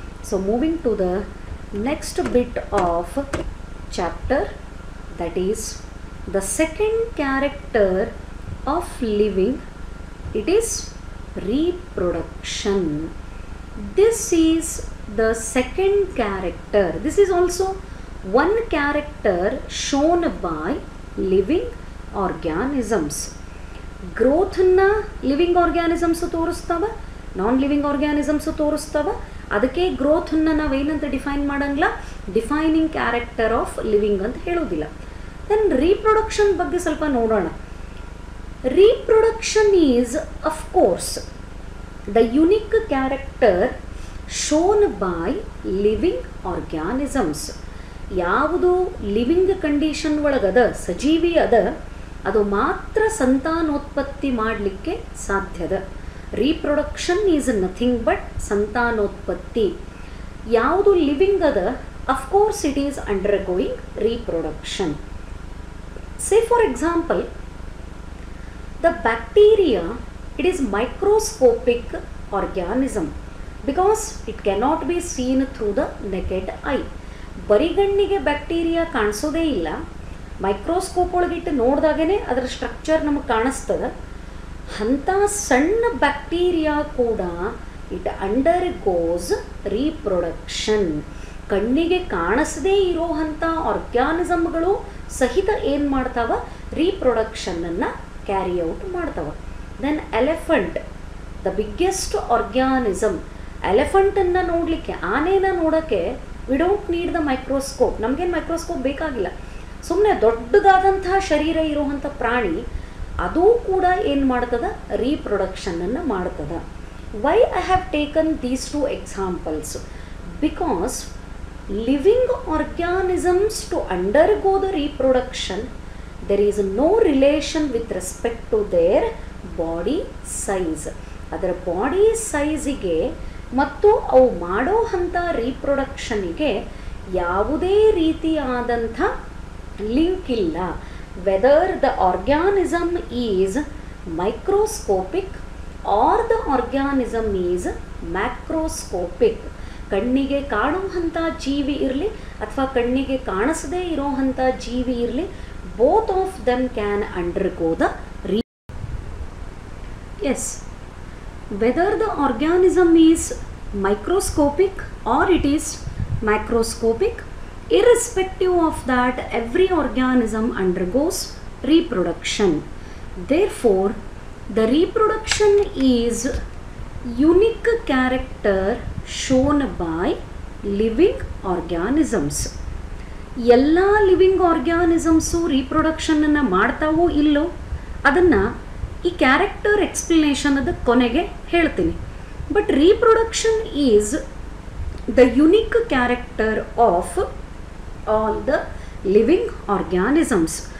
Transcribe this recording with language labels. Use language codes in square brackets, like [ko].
[en] So moving to the next bit of chapter, that is the second character of living, it is reproduction. This is the second character. This is also one character shown by living organisms. Growth na living organisms [kn] ತೋರಿಸ್ತವ, non living organisms ತೋರಿಸ್ತವ. ಅದಕ್ಕೆ growth ಅನ್ನು ನಾವೇನಂತ define ಮಾಡಂಗಿಲ್ಲ, defining character of living ಅಂತ ಹೇಳೋದಿಲ್ಲ. Then reproduction ಬಗ್ಗೆ ಸ್ವಲ್ಪ ನೋಡೋಣ. [en] Reproduction is, of course, the unique character shown by living organisms. [kn] ಯಾವುದು ಲಿವಿಂಗ್ ಕಂಡೀಷನ್ ಒಳಗದ ಸಜೀವಿ ಅದ ಅದು ಮಾತ್ರ ಸಂತಾನೋತ್ಪತ್ತಿ ಮಾಡಲಿಕ್ಕೆ ಸಾಧ್ಯದ. [en] Reproduction is nothing but ಸಂತಾನೋತ್ಪತ್ತಿ. [kn] ಯಾವುದು ಲಿವಿಂಗ್ ಅದ [en] Of course it is undergoing reproduction. Say for example the bacteria, it is microscopic organism because it cannot be seen through the naked eye. [kn] ಬರಿಗಣ್ಣಿಗೆ bacteria ಕಾಣಿಸೋದೇ ಇಲ್ಲ, microscope ಒಳಗಿಟ್ಟು ನೋಡಿದಾಗೇ ಅದರ ಸ್ಟ್ರಕ್ಚರ್ ನಮಗೆ ಕಾಣಿಸ್ತದೆ. ಅಂಥ ಸಣ್ಣ bacteria ಕೂಡ [en] It undergoes reproduction. [kn] ಕಣ್ಣಿಗೆ ಕಾಣಿಸದೇ ಇರೋ ಅಂಥ ಆರ್ಗ್ಯಾನಿಸಮ್ಗಳು ಸಹಿತ ಏನು ಮಾಡ್ತಾವ, ರೀಪ್ರೊಡಕ್ಷನನ್ನು ಕ್ಯಾರಿ ಔಟ್ ಮಾಡ್ತಾವ. [en] Then elephant, the biggest organism. [kn] ಎಲಿಫೆಂಟನ್ನು ನೋಡಲಿಕ್ಕೆ, ಆನೆನ ನೋಡೋಕ್ಕೆ [en] We don't need the microscope. [kn] ನಮಗೇನು ಮೈಕ್ರೋಸ್ಕೋಪ್ ಬೇಕಾಗಿಲ್ಲ. ಸುಮ್ಮನೆ ದೊಡ್ಡದಾದಂತಹ ಶರೀರ ಇರುವಂಥ ಪ್ರಾಣಿ ಅದು ಕೂಡ ಏನು ಮಾಡ್ತದ, ರೀಪ್ರೊಡಕ್ಷನನ್ನು ಮಾಡ್ತದ. [en] Why I have taken these two examples? Because living organisms to undergo the reproduction there is no relation with respect to their body size. [kn] ಅದರ ಬಾಡಿ ಸೈಜಿಗೆ ಮತ್ತು ಅವು ಮಾಡೋ ಅಂಥ ರೀಪ್ರೊಡಕ್ಷನಿಗೆ ಯಾವುದೇ ರೀತಿಯಾದಂಥ ಲಿಂಕ್ ಇಲ್ಲ. [en] Whether the organism is microscopic or the organism is macroscopic. [kn] ಕಣ್ಣಿಗೆ ಕಾಣುವಂಥ ಜೀವಿ ಇರಲಿ ಅಥವಾ ಕಣ್ಣಿಗೆ ಕಾಣಿಸದೇ ಇರೋವಂಥ ಜೀವಿ ಇರಲಿ, [en] both of them can undergo the yes, whether the organism is microscopic or it is macroscopic, irrespective of that every organism undergoes reproduction. Therefore the reproduction is unique character shown by living organisms. [kn] ಎಲ್ಲ living organisms ರೀಪ್ರೊಡಕ್ಷನನ್ನು ಮಾಡ್ತಾವೋ ಇಲ್ಲೋ ಅದನ್ನು ಈ character explanation ಅದು ಕೊನೆಗೆ ಹೇಳ್ತೀನಿ. [en] But reproduction is the unique character of all the living organisms.